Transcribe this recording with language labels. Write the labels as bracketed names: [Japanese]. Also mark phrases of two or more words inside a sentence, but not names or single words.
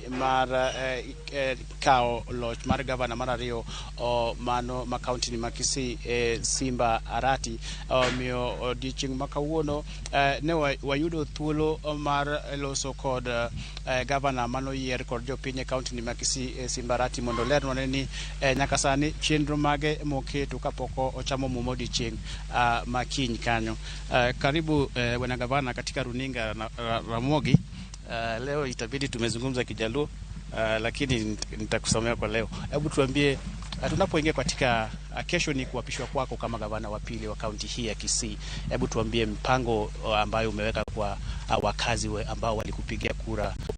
[Luo (Kenya and Tanzania)] mar kao loch mar Gavana mar ariyo mano ma county ma Kisii Simba Arati miyo odiochieng' ma kawuono ne wayudo thuolo mar loso kod Gavana mano yier kod jopiny e county ma Kisii Simba Arati mondo lernwa ni nyaka sani chenro mage moketo kapoko ochamo mumo odiochieng' makiny kanyo. [Swahili] Karibu bwana Gavana katika runinga Ramogi. Leo itabidi tumezungumza Kijaluo lakini nitakusomea kwa leo. Hebu tuambie tunapoingia katika kesho ni kuapishwa kwako kama gavana wa pili wa kaunti hii ya Kisii. Hebu tuambie mpango ambayo umeweka kwa wakazi ambao walikupigia kura.